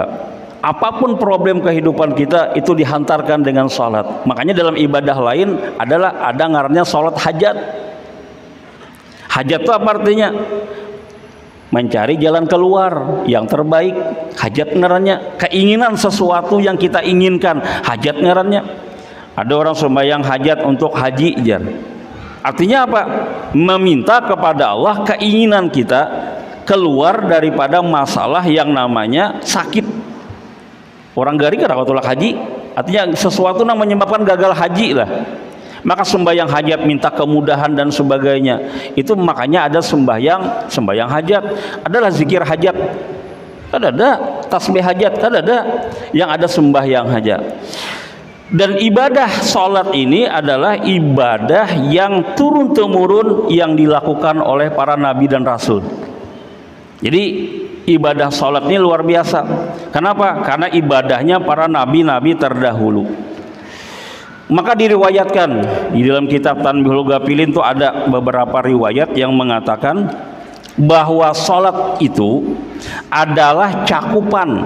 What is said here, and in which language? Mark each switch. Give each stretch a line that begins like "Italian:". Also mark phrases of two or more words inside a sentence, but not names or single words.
Banjar: Apapun problem kehidupan kita itu dihantarkan dengan sholat. Makanya dalam ibadah lain adalah ada ngarannya sholat hajat. Hajat itu apa artinya? Mencari jalan keluar yang terbaik. Hajat ngarannya keinginan sesuatu yang kita inginkan. Hajat ngarannya. Ada orang sembahyang hajat untuk haji jar. Artinya apa? Meminta kepada Allah keinginan kita keluar daripada masalah yang namanya sakit. Orang garing kada tolak haji, artinya sesuatu yang menyebabkan gagal haji lah. Maka sembahyang hajat minta kemudahan dan sebagainya. Itu makanya ada sembahyang hajat, adalah zikir hajat. Ada tasbih hajat, ada yang ada sembahyang hajat. Dan ibadah sholat ini adalah ibadah yang turun-temurun yang dilakukan oleh para nabi dan rasul. Jadi ibadah sholat ini luar biasa. Kenapa? Karena ibadahnya para nabi-nabi terdahulu. Maka diriwayatkan di dalam kitab Tanbihul Ghafilin itu ada beberapa riwayat yang mengatakan bahwa sholat itu adalah cakupan.